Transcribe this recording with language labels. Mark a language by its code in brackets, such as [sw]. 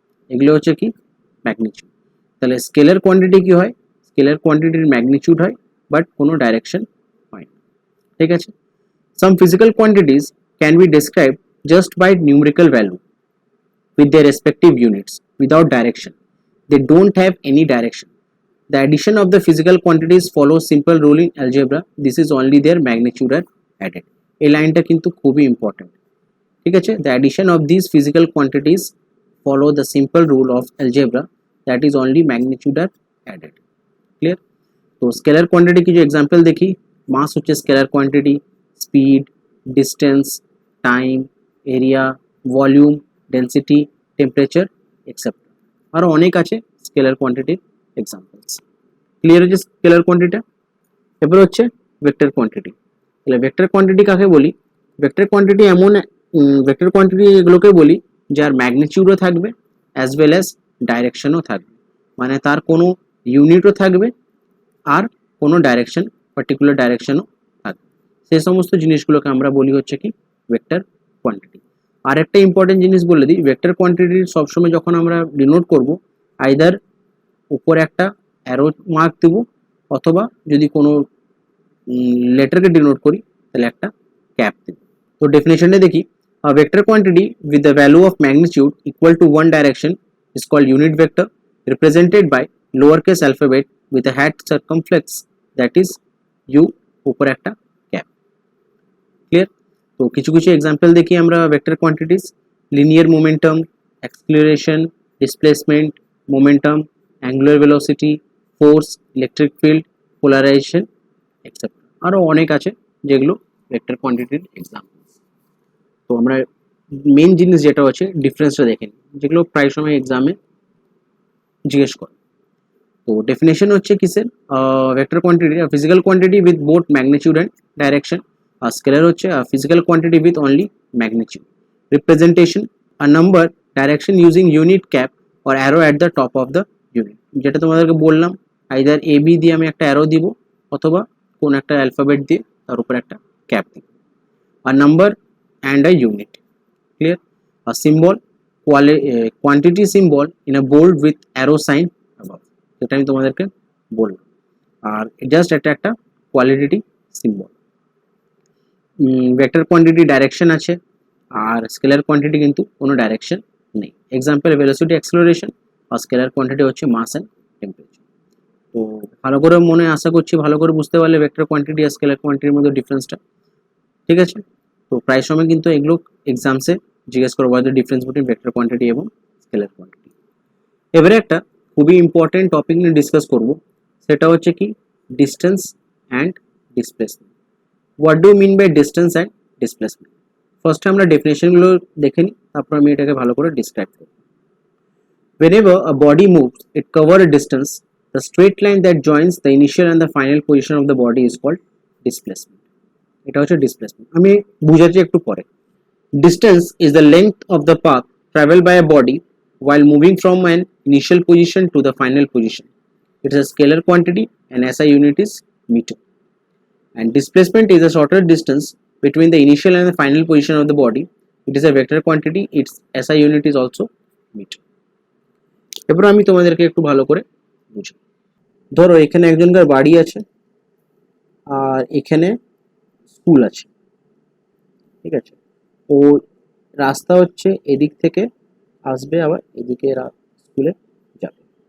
[bn] এগুলো হচ্ছে কি ম্যাগনিটিউড। তাহলে স্কেলার কোয়ান্টিটি কি হয়, স্কেলার কোয়ান্টিটির ম্যাগনিটিউড হয় বাট কোনো ডাইরেকশন হয় না, ঠিক আছে? [en] Some physical quantities can be described just by numerical value with their respective units without direction. They don't have any direction. The addition of the physical quantities follows simple rule in algebra. This is only their magnitude are added. [bn] এই লাইনটা কিন্তু খুবই important, ঠিক আছে? [en] The addition of these physical quantities follow the simple rule of algebra. that is only magnitude are added. Clear? [bn] তো scalar quantity কিছু example দেখি। মাস হচ্ছে scalar quantity, speed, distance, time, area, volume, density, temperature etcetera. আরও অনেক আছে scalar কোয়ান্টিটির examples. Clear হচ্ছে scalar কোয়ান্টিটিটা? এরপর হচ্ছে ভেক্টর কোয়ান্টিটি। তাহলে ভেক্টর কোয়ান্টিটি কাকে বলি? ভেক্টর কোয়ান্টিটি এমন ভেক্টর কোয়ান্টিটি এগুলোকে বলি যার ম্যাগনিটিউডও থাকবে [en] as well as [bn] ডাইরেকশনও থাকবে, মানে তার কোনো ইউনিটও থাকবে আর কোনো ডাইরেকশন, পার্টিকুলার ডাইরেকশনও থাকবে। সেই সমস্ত জিনিসগুলোকে আমরা বলি হচ্ছে কি ভেক্টর কোয়ান্টিটি। আর একটা ইম্পর্টেন্ট জিনিস বলে দিই, ভেক্টর কোয়ান্টিটির সবসময় যখন আমরা ডিনোট করব, আইদার উপরে একটা অ্যারো মার্ক দেব, অথবা যদি কোনো লেটারকে ডিনোট করি তাহলে একটা ক্যাপ দেব। তো ডেফিনেশনটা দেখি। [en] A vector quantity with the value of magnitude equal to one direction is called unit vector, represented by lowercase alphabet with a hat circumflex, that is u [bn] উপর একটা ক্যাপ। [en] Clear? [bn] তো কিছু কিছু এক্সাম্পল দেখি আমরা vector quantities. Linear momentum, acceleration, displacement, momentum, angular velocity, force, electric field, polarisation etcetera. আরও অনেক আছে যেগুলো ভেক্টর কোয়ান্টিটির এক্সাম্পল। তো আমরা মেন জিনিস যেটা হচ্ছে ডিফারেন্সটা দেখে নিই, যেগুলো প্রায় সময় এক্সামে জিজ্ঞেস করে। তো ডেফিনেশন হচ্ছে কিসের? [en] Vector quantity physical quantity with both magnitude and direction. [bn] আর scalar হচ্ছে [en] Physical quantity with only magnitude. Representation a number direction using unit cap or arrow at the top of the unit. [bn] যেটা তোমাদেরকে বললাম, either A B দিয়ে আমি একটা arrow দিব, অথবা কোন একটা অ্যালফাবেট দিয়ে তার উপর একটা ক্যাপ দিব। [en] আর number and a unit. Clear? A symbol, quantity symbol in a bold with arrow sign above. [bn] যেটা আমি তোমাদেরকে বললাম। আর জাস্ট এটা একটা quality symbol. Vector quantity direction আছে, আর স্কেলার কোয়ান্টিটি কিন্তু কোনো ডাইরেকশন নেই। Example velocity, acceleration. আর স্কেলার কোয়ান্টিটি হচ্ছে মাস অ্যান্ড টেম্পারেচার। তো ভালো করে মনে আশা করছি ভালো করে বুঝতে পারলে ভেক্টর কোয়ান্টিটি আর স্কেলার কোয়ান্টিটির মধ্যে ডিফারেন্সটা। ঠিক আছে? তো প্রায় সময় কিন্তু এগুলো এক্সামসে জিজ্ঞেস করবো [en] the difference between [bn] vector quantity এবং স্কেলার কোয়ান্টিটি। এবারে একটা খুবই ইম্পর্টেন্ট টপিক নিয়ে ডিসকাস করব, সেটা হচ্ছে কি distance and displacement. [en] What do mean by distance and displacement? [bn] ফার্স্টে আমরা ডেফিনেশনগুলো দেখে নিই, তারপর আমি এটাকে ভালো করে ডিসক্রাইব করব। [en] Whenever a body moves, it covers a distance. The straight line that joins the initial and the final position of the body is called displacement. [bn] এটা হচ্ছে ডিসপ্লেসমেন্ট। আমি বুঝাচ্ছি একটু পরে। [en] Distance is the length of the path travel by a body while moving from an initial position to the final position. It is a scalar quantity and SI unit is meter. And displacement is a shorter distance between the initial and the final position of the body. It is a vector quantity. Its SI unit is also meter. [bn] এবার আমি তোমাদেরকে একটু ভালো করে বুঝাই। ধরো এখানে একজনকার বাড়ি আছে, আর এখানে স্কুল আছে। ঠিক আছে? ও রাস্তা হচ্ছে এদিক থেকে আসবে, আবার এদিকে স্কুলে যাবে।